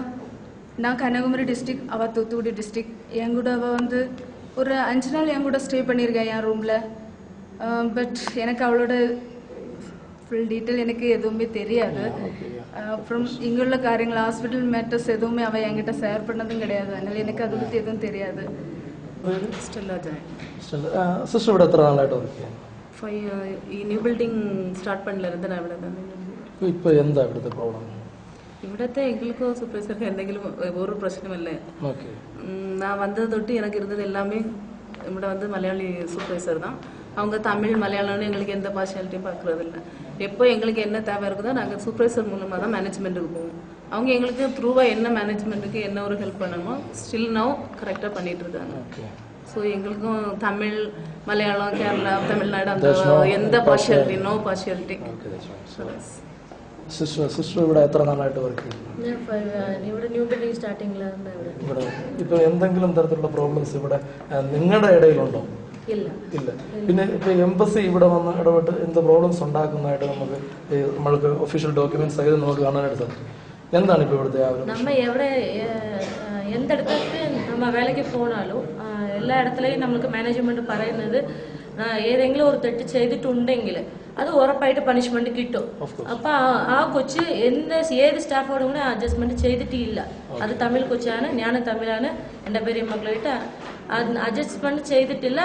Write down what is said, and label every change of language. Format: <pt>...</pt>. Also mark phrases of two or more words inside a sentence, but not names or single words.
<ta>நான் கன்னியாகுமரி டிஸ்ட்ரிக்ட், அவள் தூத்துக்குடி டிஸ்ட்ரிக்ட். என் கூட அவள் வந்து ஒரு 5 நாள் என் கூட ஸ்டே பண்ணியிருக்கேன் என் ரூமில். பட் எனக்கு அவளோட</ta> <en>full detail</en> <ta>எனக்கு எதுவுமே தெரியாது. அப்புறம் இங்குள்ள காரியங்கள்</ta> <en>hospital matters</en> <ta>எதுவுமே அவள் என்கிட்ட ஷேர் பண்ணதும் கிடையாது. அதனால் எனக்கு அதை பற்றி எதுவும் தெரியாது.</ta> <ml>സിസ്റ്റർ ഇവിടെ എത്ര നാളായിട്ട് വർക്ക് ചെയ്യുന്നു? ഈ</ml> <en>new building start</en> <ml>പണിലിരുന്ന് ഞാൻ ഇവിടെ തന്നെ. ഇപ്പോൾ എന്താ ഇവിടുത്തെ പ്രോബ്ലം?</ml> <ta>ഇവിടത്തെ எங்களுக்கு சூப்பர்வைசருக்கு എന്തെങ്കിലും ஒரு பிரச்சனையும் இல்லை. நான் வந்தது தொட்டு எனக்கு இருந்தது எல்லாமே ഇവിടെ வந்து மலையாளி சூப்பர்வைசர் தான். அவங்க தமிழ் மலையாளம்னு எங்களுக்கு எந்த பார்ஷியாலிட்டியும் பார்க்குறது இல்லை. எப்போ எங்களுக்கு என்ன தேவை இருக்குதோ நாங்கள் சூப்பர்வைசர் மூலமாக தான் மேனேஜ்மெண்ட்டுக்கு போவோம். அவங்க எங்களுக்கு த்ரூவாக என்ன மேனேஜ்மெண்ட்டுக்கு என்ன ஒரு ஹெல்ப் பண்ணணுமோ</ta> <en>still now</en> <ta>கரெக்டாக பண்ணிட்டு இருக்காங்க. ஸோ எங்களுக்கும் தமிழ் மலையாளம் கேரளா தமிழ்நாடு அந்த எந்த பார்ஷியாலிட்டி</ta> <en>no partiality.</en> <ml>സിസ്റ്റർ ഇവിടെ എത്ര നാളായിട്ട് വർക്ക് ചെയ്യുന്നു? ഇവിടെ</ml> <en>new building</en> <ml>സ്റ്റാർട്ടിങ്ങിലാണ് ഇവിടെ. ഇപ്പൊ എന്തെങ്കിലും തരത്തിലുള്ള പ്രോബ്ലംസ് ഇവിടെ നിങ്ങളുടെ ഇടയിലുണ്ടോ? ഇല്ല. പിന്നെ ഇപ്പൊ എംബസി ഇവിടെ വന്ന് ഇടപെട്ട് എന്ത് പ്രോബ്ലംസ് ഉണ്ടാക്കുന്നതായിട്ട് നമ്മൾക്ക്</ml> <en>official documents</en> <ml>ആയത് നമുക്ക് കാണാനായിട്ട് സാധിക്കും. എന്താണ് ഇപ്പൊ ഇവിടുത്തെ</ml> <ta>நம்ம எந்த இடத்துக்கு நம்ம வேலைக்கு போனாலும்</ta> <ml>എല്ലാ ഇടത്തിലെയും നമുക്ക് മാനേജ്മെന്റ് പറയുന്നത് ഏതെങ്കിലും ഒരു തെറ്റ് ചെയ്തിട്ടുണ്ടെങ്കിൽ അത് ഉറപ്പായിട്ട് പണിഷ്മെന്റ് കിട്ടും. അപ്പൊ ആ കൊച്ച് ഏത് സ്റ്റാഫോടും കൂടെ അഡ്ജസ്റ്റ്മെന്റ് ചെയ്തിട്ടില്ല. അത് തമിഴ് കൊച്ചാണ്, ഞാൻ തമിഴാണ്, എൻ്റെ പേര് മക്കളായിട്ട് അഡ്ജസ്റ്റ്മെന്റ് ചെയ്തിട്ടില്ല.</ml>